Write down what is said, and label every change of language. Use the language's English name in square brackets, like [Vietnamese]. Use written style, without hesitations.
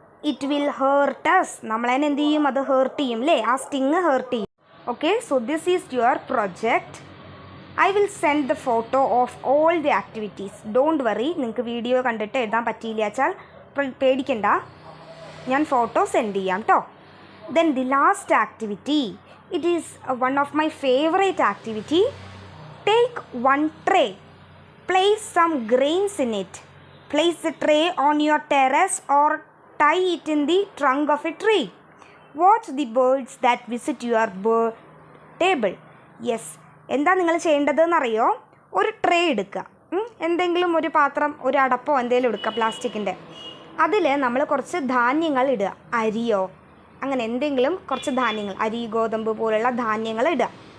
[English] it will hurt us, [Malayalam] നമ്മളതിനെ എന്ത് ചെയ്യും? അത് ഹേർട്ട് ചെയ്യും അല്ലേ? ആ സ്റ്റിങ് ഹേർട്ട് ചെയ്യും. [English] Okay, so this is your project. I will send the photo of all the activities. Don't worry, [Malayalam] നിങ്ങൾക്ക് വീഡിയോ കണ്ടിട്ട് എഴുതാൻ പറ്റിയില്ല വെച്ചാൽ പേടിക്കണ്ട, ഞാൻ ഫോട്ടോ സെൻഡ് ചെയ്യാം കേട്ടോ. [English] Then the last activity, it is one of my favorite activity. Take one tray, place some grains in it, place the tray on your terrace or tie it in the trunk of a tree. Watch the birds that visit your table. [Malayalam] Yes, എന്താ നിങ്ങൾ ചെയ്യേണ്ടതെന്നറിയോ? ഒരു tray എടുക്കുക, എന്തെങ്കിലും ഒരു പാത്രം, ഒരു അടപ്പോ എന്തെങ്കിലും എടുക്കുക പ്ലാസ്റ്റിക്കിൻ്റെ. അതിൽ നമ്മൾ കുറച്ച് ധാന്യങ്ങൾ ഇടുക, അരിയോ അങ്ങനെ എന്തെങ്കിലും കുറച്ച് ധാന്യങ്ങൾ, അരി, ഗോതമ്പ് പോലുള്ള ധാന്യങ്ങൾ ഇടുക.